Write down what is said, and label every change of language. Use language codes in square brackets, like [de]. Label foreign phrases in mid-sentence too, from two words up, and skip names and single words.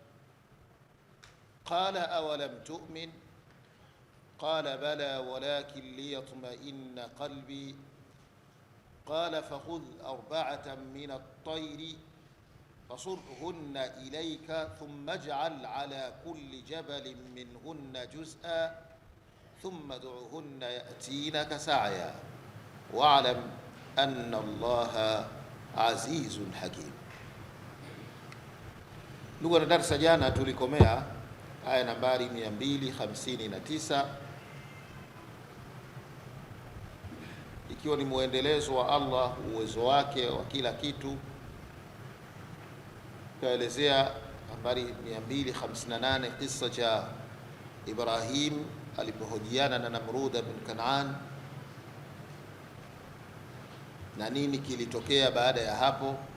[ar] قال أولم تؤمن قال بلى ولكن ليطمئن قلبي قال فخذ 4 من الطير فصرهن إليك ثم اجعل على كل جبل منهن جزءا ثم ادعهن يأتينك سعيا واعلم أن الله عزيز حكيم. [sw] Ndugu na darasa, jana tulikomea aya nambari 259 ikiwa ni muendelezo wa Allah, uwezo wake wa kila kitu. Kaelezea nambari 258 kisa cha Ibrahim alipohojiana na Namrud bin Kanaan na nini kilitokea baada ya hapo.